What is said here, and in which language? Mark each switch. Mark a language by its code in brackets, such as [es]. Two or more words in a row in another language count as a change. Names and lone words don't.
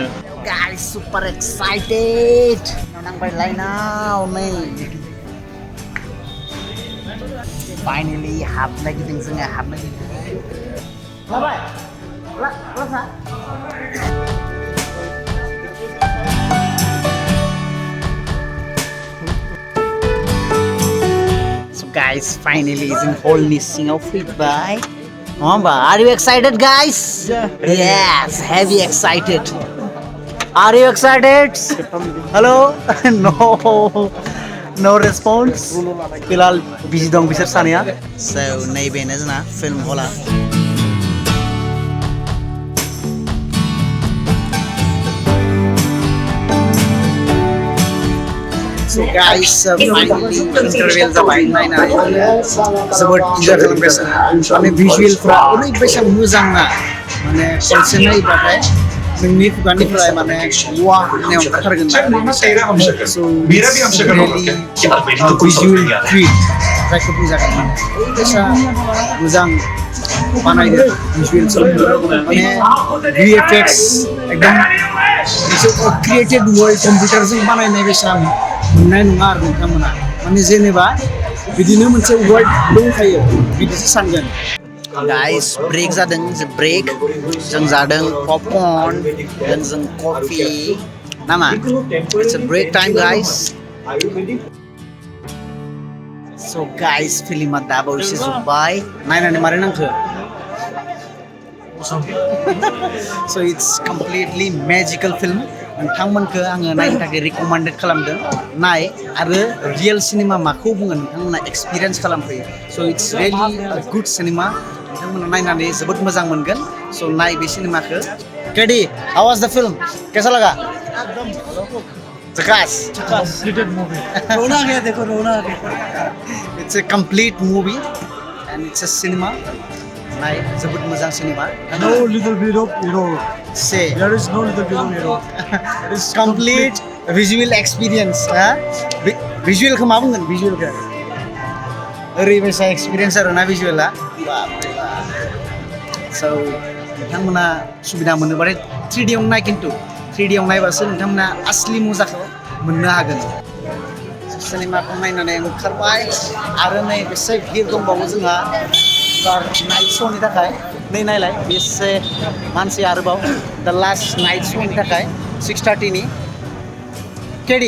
[en] guys super excited [brx] नांबाय लाइनाव नै फाइनेलि हाबनो नागिरदों जोङो हाबनो नागिरदों जाबाय क्लासा [en] guys finally [brx] जों हलनि सिङाव फैबाय नङा होमबा [en] are you excited guys yes heavy excited are you excited hello no response [brx] फिलहाल बिजि दं बिसोर सानैया so नैबेनो जोंना फिल्म हला [en] So guys, finally interval [brx] जाबाय नायनानै जोबोद इन्जय खालामगासिनो माने भिजुवेलफ्रा ओरैबायसा मोजां ना माने खनसे नायबाथाय नोंनि खुगानिफ्राय माने वाह होननाय ओंखारगोन [en] so it's really visual treat [brx] जायखौ बुंजागोन ओरैबायसा मोजां बानायदों भिजुवेल्सफोरखौ माने VFX एकदम मोनसे क्रिएटेड वर्ल्ड कम्पिउटारजों बानायनाय बायसा मोननाय नङा आरो नोंथांमोना माने जेनेबा बिदिनो मोनसे वर्ल्ड दंखायो बिदिसो सानगोन गाइस ब्रेक जादों ब्रेक जों जादों पपकर्न जों कफि नामा [en] it's a break time guys [brx] सो गाइस फिल्मा दा बावैसो जोब्बाय नायनानै मारै नांखो [en] so it's completely magical film [brx] नोंथांमोनखौ आङो नायनो थाखाय रिकमेन्डेड खालामदों नाय आरो [en] real cinema [brx] माखौ बुङो नोंथांमोना एक्सपिरियेन्स खालामफैयो [en] so it's really a good cinema [brx] नोंथांमोना नायनानै जोबोद मोजां मोनगोन so नाय बे सिनेमाखौ [en] Preety how was the film [hi] कैसा लगा झकास [en] Completed movie. [hi] रोना आ गया देखो रोना आ गया [en] it's a complete movie and it's a cinema [brx] नाय जोबोद मोजां सिनेमा [en] No little bit of hero. say There is no little bit of hero. It is complete visual experience [brx] visual खौ मा बुंगोन visual खौ ओरैबायसा एक्सपिरियेन्स आरोना visual आ so नोंथांमोना सुबिदा मोनोबाथाय 3D आव नाय खिन्थु 3D आव नायबासो नोंथांमोना असलि मजाखौ मोननो हागोन सिनेमाखौ नायनानै ओंखारबाय आरो नै बेसे भिर दंबावो जोंहा नाइट श'नि थाखाय नै नायलाय बेसे मानसि आरोबाव दा लास्ट नाइट श'नि थाखाय 6:30 नि केडी